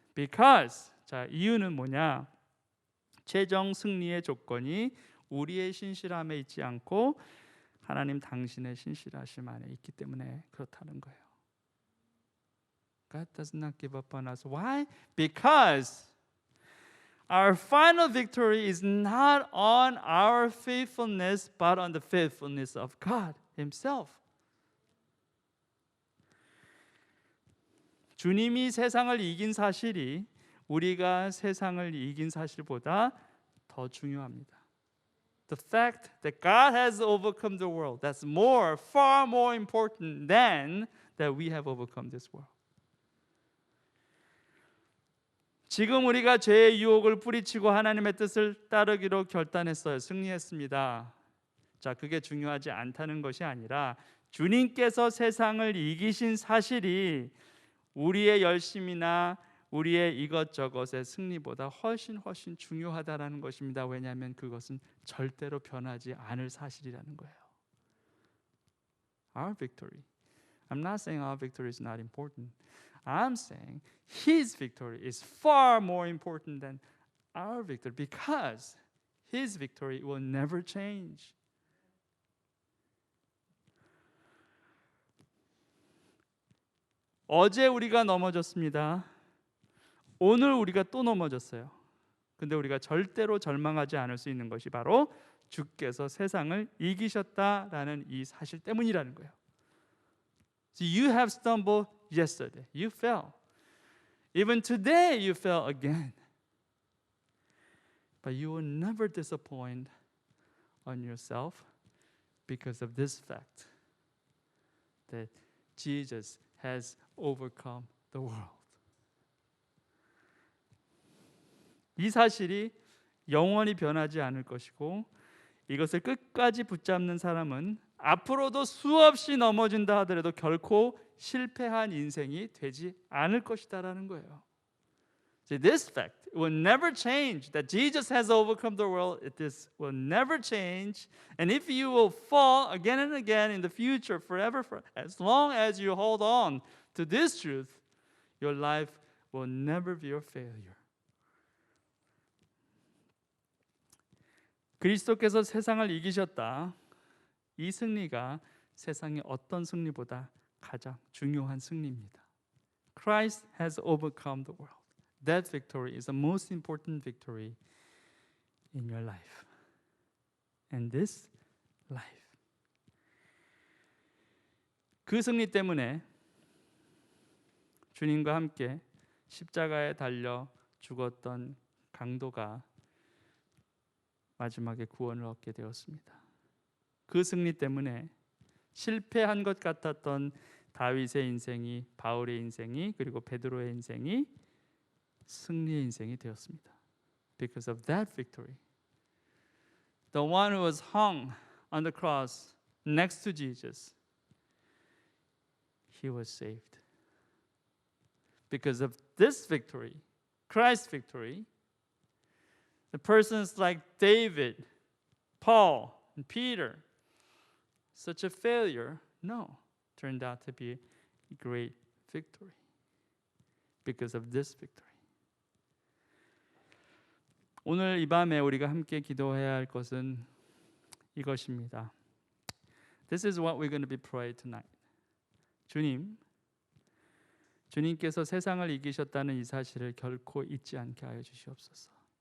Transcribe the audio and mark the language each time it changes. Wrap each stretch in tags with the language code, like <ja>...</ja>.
<en>Because,</en> <ko>자, 이유는 뭐냐? 최종 승리의 조건이 우리의 신실함에 있지 않고 하나님 당신의 신실하심 안에 있기 때문에 그렇다는 거예요.</ko> <en>God does not give up on us. Why? Because our final victory is not on our faithfulness, but on the faithfulness of God Himself.</en> <ko>주님이 세상을 이긴 사실이 우리가 세상을 이긴 사실보다 더 중요합니다.</ko> <en>The fact that God has overcome the world, that's far more important than that we have overcome this world.</en> <ko>지금 우리가 죄의 유혹을 뿌리치고 하나님의 뜻을 따르기로 결단했어요. 승리했습니다. 자, 그게 중요하지 않다는 것이 아니라 주님께서 세상을 이기신 사실이 우리의 열심이나 우리의 이것저것의 승리보다 훨씬 중요하다라는 것입니다. 왜냐하면 그것은 절대로 변하지 않을 사실이라는 거예요.</ko> <en>Our victory. I'm not saying our victory is not important. I'm saying His victory is far more important than our victory because His victory will never change.</en> <ko>어제 우리가 넘어졌습니다. 오늘 우리가 또 넘어졌어요. 근데 우리가 절대로 절망하지 않을 수 있는 것이 바로 주께서 세상을 이기셨다라는 이 사실 때문이라는 거예요.</ko> <en>So you have stumbled yesterday. You fell. Even today you fell again. But you will never disappoint on yourself because of this fact that Jesus has overcome the world.</en> <ko>이 사실이 영원히 변하지 않을 것이고 이것을 끝까지 붙잡는 사람은 앞으로도 수없이 넘어진다 하더라도 결코 실패한 인생이 되지 않을 것이다라는 거예요.</ko> <en>See, this fact will never change. That Jesus has overcome the world. This will never change. And if you will fall again and again in the future, forever, as long as you hold on to this truth, your life will never be a failure.</en> <ko>그리스도께서 세상을 이기셨다. 이 승리가 세상의 어떤 승리보다 가장 중요한 승리입니다.</ko> <en>Christ has overcome the world. That victory is the most important victory in your life. And this life.</en> <ko>그 승리 때문에 주님과 함께 십자가에 달려 죽었던 강도가 마지막에 구원을 얻게 되었습니다. 그 승리 때문에 실패한 것 같았던 다윗의 인생이, 바울의 인생이, 그리고 베드로의 인생이 승리의 인생이 되었습니다.</ko> <en>Because of that victory, the one who was hung on the cross next to Jesus, he was saved. Because of this victory, Christ's victory, the persons like David, Paul, and Peter, such a failure, no, turned out to be a great victory. Because of this victory.</en> <ko>오늘 이 밤에 우리가 함께 기도해야 할 것은 이것입니다.</ko> <en>This is what we're going to be praying tonight.</en> <ko>주님께서 세상을 이기셨다는 이 사실을 결코 잊지 않게 하여 주시옵소서.</ko>